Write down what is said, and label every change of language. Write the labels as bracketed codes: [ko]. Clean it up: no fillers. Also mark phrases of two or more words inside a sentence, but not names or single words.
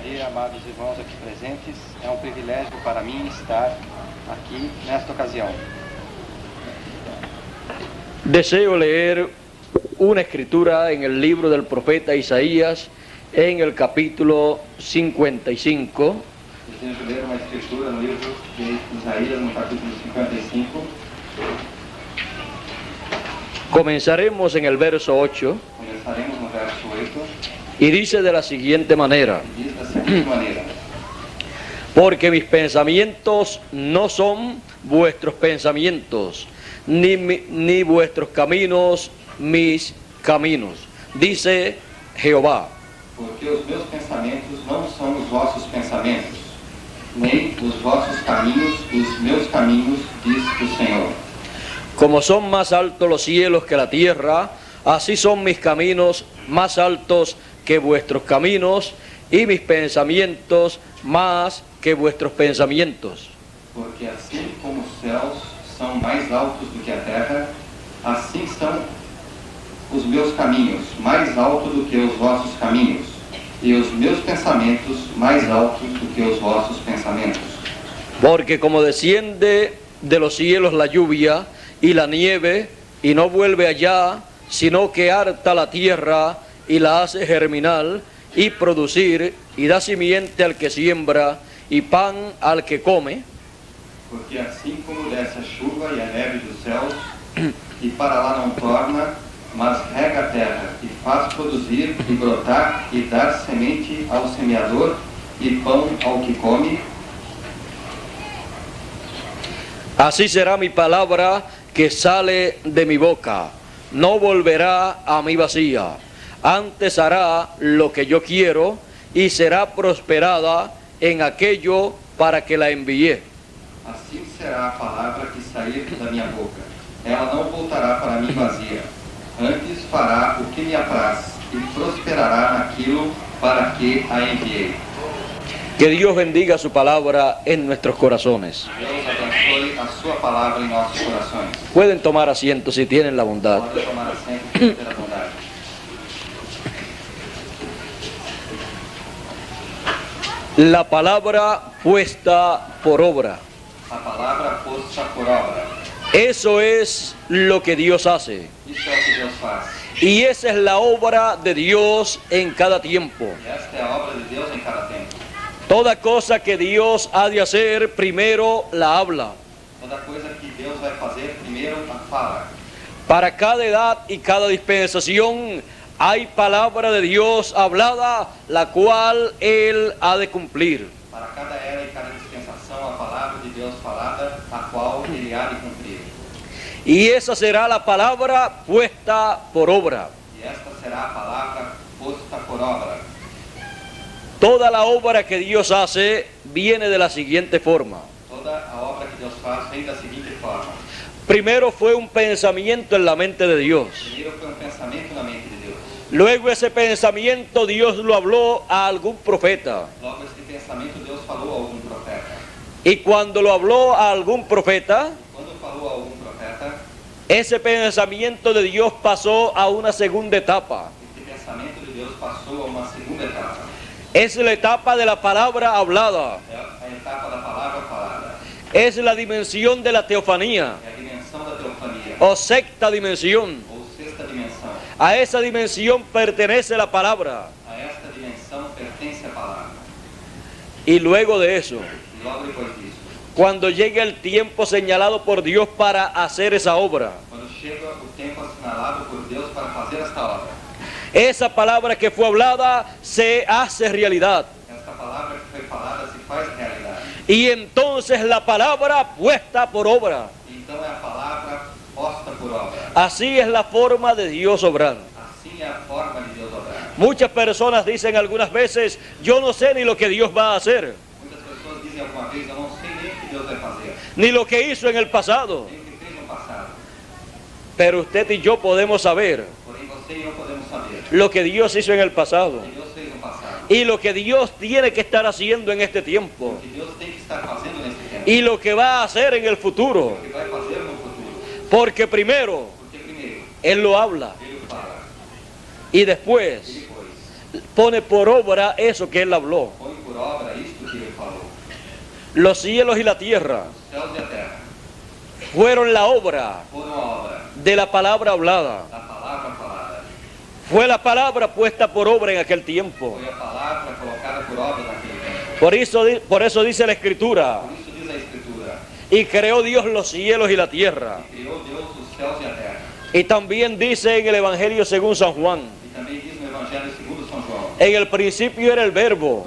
[pt] amados irmãos aqui presentes, é um privilégio para mim estar aqui nesta ocasião. [es] Deseo leer una escritura en el libro del profeta Isaías, en el capítulo 55. [pt] Desejo ler uma escritura no livro de Isaías, no capítulo 55. [es] Comenzaremos en el verso 8 [pt] Começaremos no verso 8, [es] y dice de la siguiente manera: [pt] e diz da seguinte maneira: [es] porque mis pensamientos no son vuestros pensamientos, ni vuestros caminos mis caminos, dice Jehová. [pt] Porque os meus pensamentos não são os vossos pensamentos, nem os vossos caminhos os meus caminhos, diz o Senhor. [es] Como son más altos los cielos que la tierra, así son mis caminos más altos que vuestros caminos, y mis pensamientos más que vuestros pensamientos. [pt] Porque assim como os céus são mais altos do que a terra, assim são os meus caminhos mais altos do que os vossos caminhos, e os meus pensamentos mais altos do que os vossos pensamentos. [es] Porque como desciende de los cielos la lluvia y la nieve, y no vuelve allá, sino que harta la tierra y la hace germinar y producir, y da simiente al que siembra y pan al que come. [pt] Porque assim como desce a chuva e a neve dos céus, e para lá não torna, mas rega a terra, e faz produzir e brotar, e dar semente ao semeador, e pão ao que come, [es] así será mi palabra que sale de mi boca. No volverá a mí vacía, antes hará lo que yo quiero, y será prosperada en aquello para que la envié. [pt] assim será a palavra que sair da minha boca. Ela não voltará para mim vazia, antes fará o que me apraz, e prosperará naquilo para que a enviei. [es] Que Dios bendiga su palabra en nuestros corazones. [pt] Deus abençoe a sua palavra em nossos corações. [es] Pueden tomar asiento si tienen la bondad. [pt] Pode tomar assento por ter a bondade. [es] La palabra puesta por obra. [pt] A palavra posta por obra. [es] Eso es lo que Dios hace. [pt] Isso é o que Deus faz. [es] Y esa es la obra de Dios en cada tiempo. [pt] E esta é a obra de Deus em cada tempo. [es] Toda cosa que Dios ha de hacer, primero la habla. [pt] Toda coisa que Deus vai fazer, primeiro a fala. [es] Para cada edad y cada dispensación hay palabra de Dios hablada, la cual Él ha de cumplir. [pt] Para cada era e cada dispensação, a palavra de Deus falada, a qual Ele há de cumprir. [es] Y esa será la palabra puesta por obra. [pt] E esta será a palavra posta por obra. [es] Toda la obra que Dios hace viene de la siguiente forma. [pt] Toda a obra que Deus faz vem da seguinte forma. [es] Primero fue un pensamiento en la mente de Dios. [pt] Primeiro foi pensamento na mente de Deus. [es] Luego ese pensamiento Dios lo habló a algún profeta. [pt] Logo, este pensamento Deus falou a algum profeta. [es] Y cuando lo habló a algún profeta, [pt] Quando falou a algum profeta, [es] ese pensamiento de Dios pasó a una segunda etapa. [pt] este pensamento de Deus passou a uma segunda etapa. [es] Es la etapa de la palabra hablada. [pt] É a etapa da palavra falada. [es] Es la dimensión de la teofanía [pt] É a dimensão da teofania, [es] o sexta dimensión. [pt] ou sexta dimensão. [es] A esa dimensión pertenece la palabra. [pt] A esta dimensão pertence a palavra. [es] Y luego de eso, [pt] E logo depois disso, [es] cuando llegue el tiempo señalado por Dios para hacer esa obra, [pt] quando chega o tempo assinalado por Deus para fazer esta obra, [es] esa palabra que fue hablada se hace realidad. [pt] esta palavra que foi falada se faz realidade. [es] Y entonces la palabra puesta por obra. [pt] Então é a palavra posta por obra. [es] Así es la forma de Dios obrar. [pt] Assim é a forma de Deus obrar. [es] Muchas personas dicen algunas veces, yo no sé ni lo que Dios va a hacer, [pt] Muitas pessoas dizem alguma vez, eu não sei nem o que Deus vai fazer, [es] ni lo que hizo en el pasado. [pt] nem o que fez no passado. [es] Pero usted y yo podemos saber [pt] Porém, você e eu podemos saber [es] lo que Dios hizo en el pasado [pt] o que Deus fez no passado, [es] y lo que Dios tiene que estar haciendo en este tiempo [pt] o que Deus tem que estar fazendo neste tempo, [es] y lo que va a hacer en el futuro. [pt] o que vai fazer no futuro. [es] Porque primero [pt] Porque primeiro, [es] Él lo habla [pt] Ele fala, [es] y [pt] e [es] después [pt] depois [es] pone por obra eso que Él habló. [pt] põe por por obra isto que ele falou. [es] Los cielos y la tierra [pt] Os céus e a terra [es] fueron la obra [pt] foram a obra [es] de la palabra hablada. [pt] da palavra falada. [es] Fue la palabra puesta por obra en aquel tiempo. [pt] Foi a palavra colocada por obra naquele tempo. [es] Por eso dice la Escritura, [pt] Por isso diz a Escritura, [es] y creó Dios los cielos y la tierra. [pt] que criou Deus os céus e a terra. [es] Y también dice en el Evangelio según San Juan, [pt] E também diz no Evangelho segundo São João, [es] en el principio era el verbo,